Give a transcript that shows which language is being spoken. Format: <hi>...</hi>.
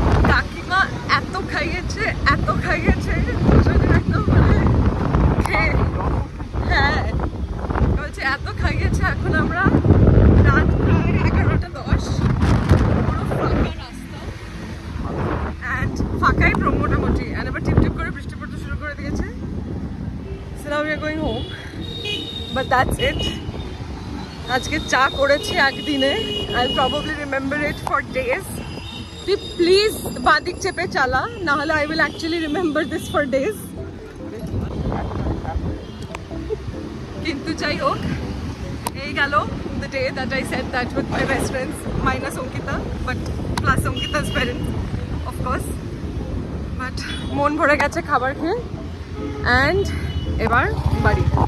<bn>কাকিমা এত খাইয়েছে, এত খাইয়েছে, দুজনে একদম মানে খেয়ে, হ্যাঁ বলছে এত খাইয়েছে। এখন আমরা রাত প্রায় 11:10, পুরো ফাঁকা রাস্তা, অ্যান্ড ফাঁকাই মোটামুটি। অ্যান্ড এবার টিপ টিপ করে বৃষ্টি পড়তে শুরু করে দিয়েছে।</bn> <en>So now we are going home, but that's it.</en> <bn>আজকে চা করেছি একদিনে,</bn> <en>I'll probably remember it for days.</en> <bn>তুই প্লিজ বাদিক চেপে চালা, না হলে</bn> <en>I will actually remember this for days.</en> <bn>কিন্তু যাই হোক, এই গেল</bn> <en>the day that I said that with my best friends, minus Ankita, but plus Ankita's parents, of course.</en> <bn>But মন ভরে গেছে খাবার খেয়ে, and এবার বাড়ি।</bn>